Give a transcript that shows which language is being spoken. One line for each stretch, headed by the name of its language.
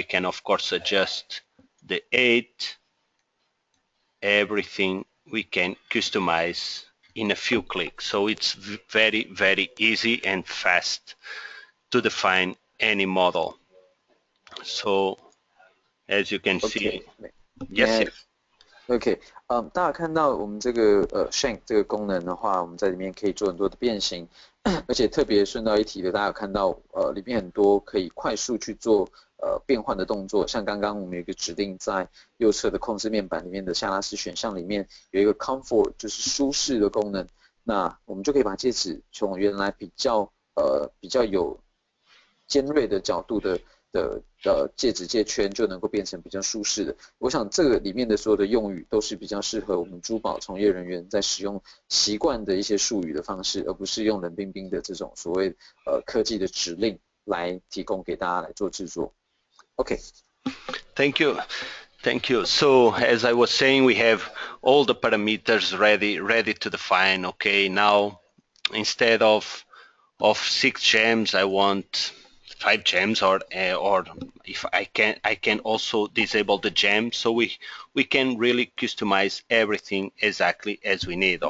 English: We can of course adjust the height, everything we can customize in a few clicks. So it's very easy and fast to define any model. So as you can see, yes, yes.
Chinese: OK，大家看到我们这个shank 这个功能的话，我们在里面可以做很多的变形，而且特别顺道一提的，大家有看到里面很多可以快速去做变换的动作，像刚刚我们有一个指令在右侧的控制面板里面的下拉式选项里面有一个 comfort， 就是舒适的功能，那我们就可以把介质从原来比较有尖锐的角度的介质介圈就能够变成比较舒适的。我想这个里面的所有的用语都是比较适合我们珠宝从业人员在使用习惯的一些术语的方式，而不是用冷冰冰的这种所谓科技的指令来提供给大家来做制作。 OK。
English: Thank you. Thank you. So as I was saying, we have all the parameters ready to define. Okay, now instead of 6 gems, I want 5 gems, or if I can also disable the gem, so we can really customize everything exactly as we need.